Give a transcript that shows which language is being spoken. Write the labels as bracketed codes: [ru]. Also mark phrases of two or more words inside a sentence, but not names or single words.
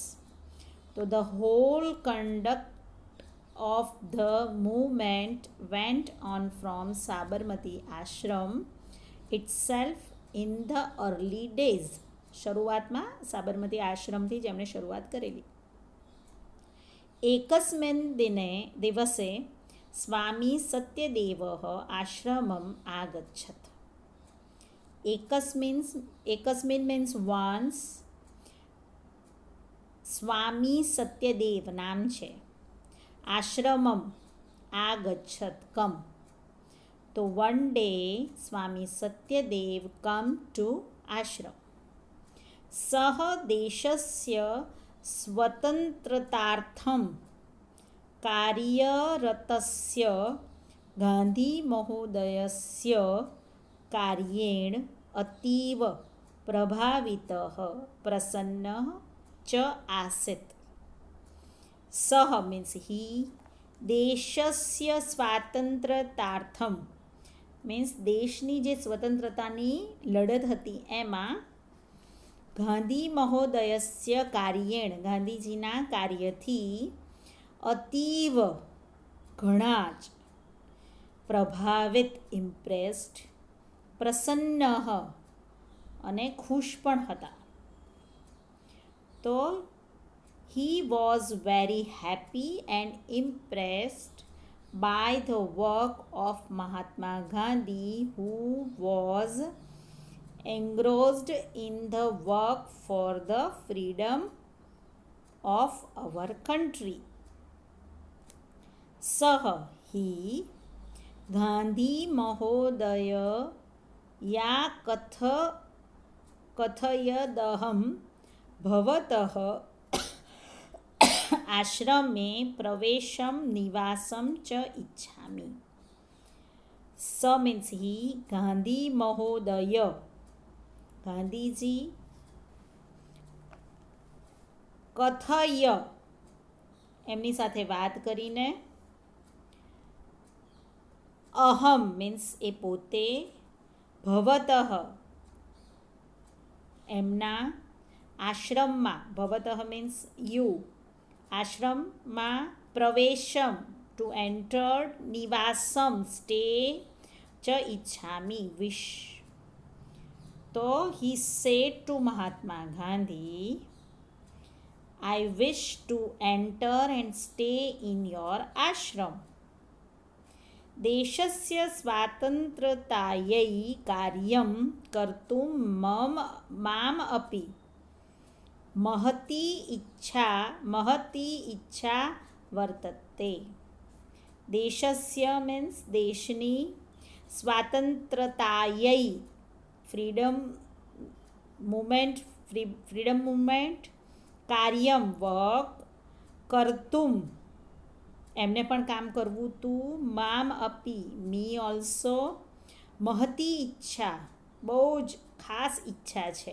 [en] તો the whole conduct of the movement went on from Sabarmati Ashram itself in the early days. [gu] શરૂઆતમાં સાબરમતી આશ્રમથી જ એમણે શરૂઆત કરેલી. [sa] एकस्मिन् दिवसे स्वामी सत्यदेवः आश्रमम् आगच्छत्. [en] एकस्मिन् means once. [gu] स्वामी सत्यदेव नाम છે. [sa] આશ્રમમ આગચ્છત કમ. [en] તો one day Swami Satyadev come to ashram. [sa] સહ દેશસ્ય स्वतंत्रतार्थं कार्यरतस्य गान्धीमहोदयस्य कार्येण अतीव प्रभावितः प्रसन्नः च आसीत्. [gu] सः [en] means he [sa] देशस्य स्वातंत्र्यतार्थं [gu] मीन्स દેશની જે સ્વતંત્રતાની લડત હતી એમાં [sa] ગાંધી મહોદયસ્ય કાર્યેણ [gu] ગાંધીજીના કાર્યથી અતીવ ઘણા જ પ્રભાવિત ઇમ્પ્રેસ્ડ પ્રસન્ન અને ખુશ પણ હતા. [en] તો he was very happy and impressed by the work of Mahatma Gandhi, who was engrossed in the work for the freedom of our country. [sa] सह ही गांधी महोदय या कथयदहं भवतः आश्रमे प्रवेशं निवासं च इच्छामि. [gu] स [en] means he [gu] गांधी महोदय ગાંધીજી કથય એમની સાથે વાત કરીને અહમ મીન્સ એ પોતે, ભવતઃ એમના આશ્રમમાં, ભવતઃ [en] means you, [gu] આશ્રમમાં પ્રવેશમ [en] to enter, [gu] નિવાસમ સ્ટે, ચ ઈચ્છામી વિશ. [en] તો he said to Mahatma Gandhi, I wish to enter and stay in your ashram. [sa] દેશસ્ય સ્વાતંત્રતાयै કાર્યં કર્તું મામ અપી મહતી ઈચ્છા વર્તતે. [gu] દેશસ્ય મીન્સ દેશની, સ્વાતંત્રતાयै [en] freedom movement, [gu] કાર્યમ વર્ક, કર્તુમ એમને પણ કામ કરવું તું, [sa] મામ અપી [en] me also, [sa] મહતી ઈચ્છા [gu] બહુ જ ખાસ ઈચ્છા છે.